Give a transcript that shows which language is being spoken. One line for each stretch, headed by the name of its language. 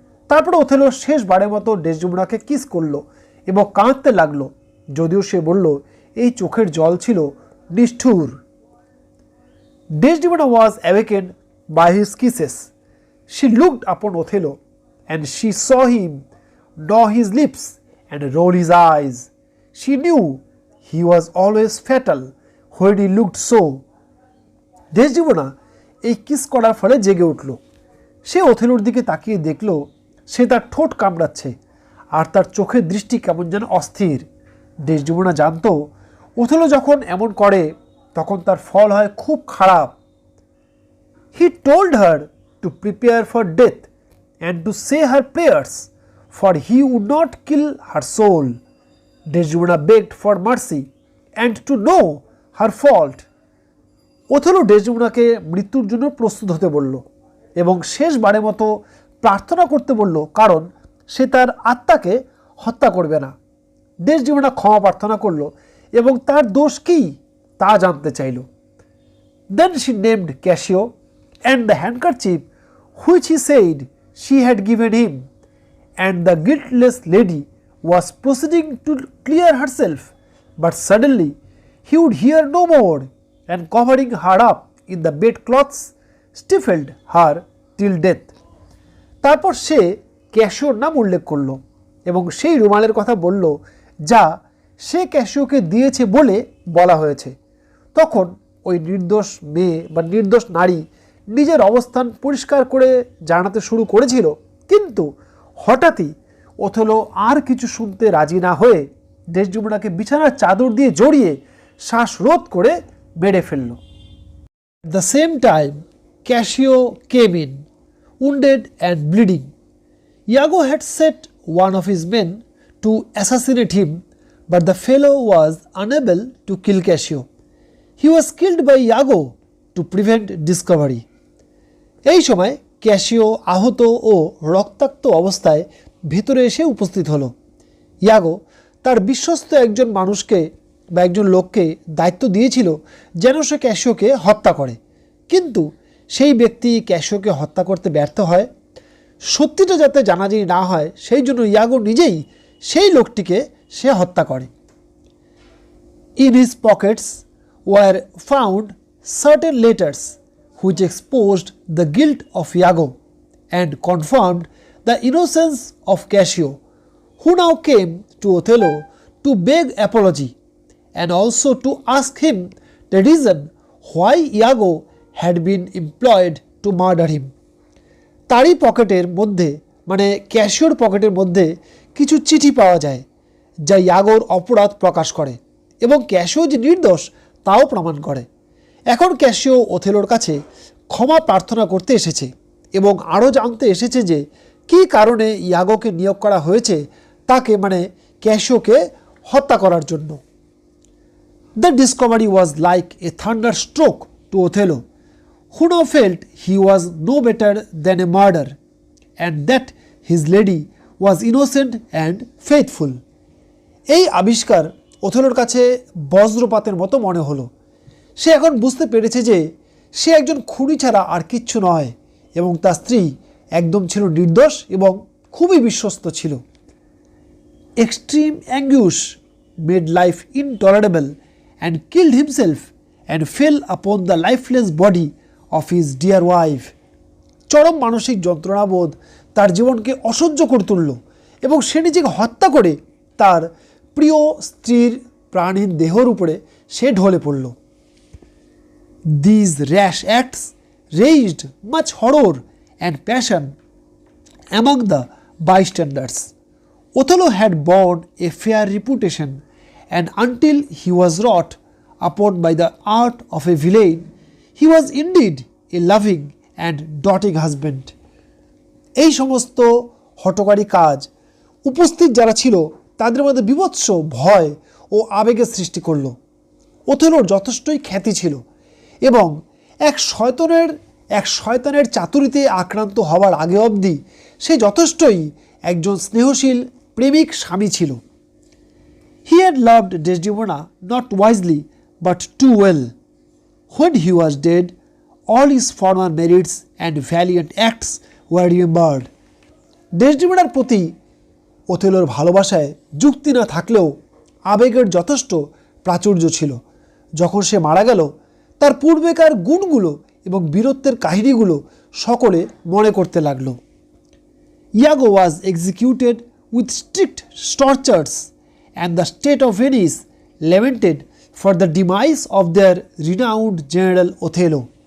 Bangla: তারপর ওথেলো শেষবারের মতো ডেসডেমোনাকে কিস করলো এবং কাঁদতে লাগলো, যদিও সে বলল এই চোখের জল ছিল নিষ্ঠুর।
English: Desdemona was awakened by his kisses. She looked upon Othello, and she saw him gnaw his lips and roll his eyes. She knew he was always fatal when he looked so.
Bangla: Desdemona এই kiss করার ফলে জেগে উঠল। সে ওথেলোর দিকে তাকিয়ে দেখল সে তার ঠোঁট কামড়াচ্ছে আর তার চোখের দৃষ্টি কেমন যেন অস্থির। ডেসডিমোনা জানত ওথেলো যখন এমন করে তখন তার ফল হয় খুব খারাপ।
English: He told her to prepare for death and to say her prayers, for he would not kill her soul. Desdemona begged for mercy and to know her fault.
Bangla: Othello ডেসডিমোনাকে মৃত্যুর জন্য প্রস্তুত হতে বলল এবং শেষবারের মতো প্রার্থনা করতে বলল, কারণ সে তার আত্মাকে হত্যা করবে না। ডেসডিমোনা ক্ষমা প্রার্থনা করল এবং তার দোষ কী তা জানতে চাইল।
English: Then she named Cassio and the handkerchief which he said she had given him, and the guiltless lady was proceeding to clear herself, but suddenly he would hear no more, and covering her up in the bedclothes stifled her till death.
Bangla: তারপর সে ক্যাশিওর নাম উল্লেখ করল এবং সেই রুমালের কথা বলল যা সে ক্যাশিওকে দিয়েছে বলে বলা হয়েছে। তখন ওই নির্দোষ মেয়ে বা নির্দোষ নারী নিজের অবস্থান পরিষ্কার করে জানাতে শুরু করেছিল, কিন্তু হঠাৎই ওথেলো আর কিছু শুনতে রাজি না হয়ে ডেসডিমোনাকে বিছানার চাদর দিয়ে জড়িয়ে শ্বাসরোধ করে মেরে ফেলল।
English: At the same time, Cassio came in, wounded and bleeding. Iago had set one of his men to assassinate him, but the fellow was unable to kill Cassio. He was killed by Iago to prevent discovery.
Bangla: এই সময় cashew আহত ও রক্তাক্ত অবস্থায় ভিতরে এসে উপস্থিত হলো। ইয়াগো তার বিশ্বস্ত একজন মানুষকে বা একজন লোককে দায়িত্ব দিয়েছিল যেন সে ক্যাশিওকে হত্যা করে, কিন্তু সেই ব্যক্তি ক্যাশিওকে হত্যা করতে ব্যর্থ হয়। সত্যিটা যাতে জানাজানি না হয় সেই জন্য ইয়াগো নিজেই সেই লোকটিকে সে হত্যা করে।
English: In his pockets were found certain letters which exposed the guilt of Iago and confirmed the innocence of Cassio, who now came to Othello to beg apology and also to ask him the reason why Iago had been employed to murder him.
Bangla: তারই পকেটের মধ্যে মানে ক্যাশিওর পকেটের মধ্যে কিছু চিঠি পাওয়া যায় যা ইয়াগোর অপরাধ প্রকাশ করে এবং ক্যাশিও যে নির্দোষ তাও প্রমাণ করে। এখন ক্যাশিও ওথেলোর কাছে ক্ষমা প্রার্থনা করতে এসেছে এবং আরও জানতে এসেছে যে কী কারণে ইয়াগোকে নিয়োগ করা হয়েছে তাকে মানে ক্যাশিওকে হত্যা করার জন্য।
English: The discovery was like a thunderstroke to Othello, who now felt he was no better than a murderer, and that his lady was innocent and faithful.
Bangla: এই আবিষ্কার ওথেলোর কাছে বজ্রপাতের মতো মনে হলো। সে এখন বুঝতে পেরেছে যে সে একজন খুনি ছাড়া আর কিচ্ছু নয় এবং তার স্ত্রী একদম ছিল নির্দোষ এবং খুবই বিশ্বস্ত ছিল।
English: Extreme anguish made life intolerable and killed himself and fell upon the lifeless body of his dear wife.
Bangla: চরম মানসিক যন্ত্রণাবোধ তার জীবনকে অসহ্য করে তুলল এবং সে নিজেকে হত্যা করে তার প্রিয় স্ত্রীর প্রাণহীন দেহর উপরে সে ঢলে পড়ল।
English: These rash acts raised much horror and passion among the bystanders. Othello had borne a fair reputation, and until he was wrought upon by the art of a villain, he was indeed a loving and doting husband.
Bangla: এই সমস্ত হঠকারী কাজ উপস্থিত যারা ছিল তাদের মধ্যে বিভৎস ভয় ও আবেগের সৃষ্টি করল। ওথেলোর যথেষ্টই খ্যাতি ছিল এবং এক শয়তানের চাতুরিতে আক্রান্ত হওয়ার আগে অবধি সে যথেষ্টই একজন স্নেহশীল প্রেমিক স্বামী ছিল।
English: He had loved Desdemona not wisely but too well. When he was dead, all his former merits and valiant acts were remembered.
Bangla: ডেসডিমোনার প্রতি ওথেলোর ভালোবাসায় যুক্তি না থাকলেও আবেগের যথেষ্ট প্রাচুর্য ছিল। যখন সে মারা গেল তার পূর্বেকার গুণগুলো এবং বীরত্বের কাহিনীগুলো সকলে মনে করতে লাগলো।
English: Iago was executed with strict tortures and the state of Venice lamented for the demise of their renowned general Othello.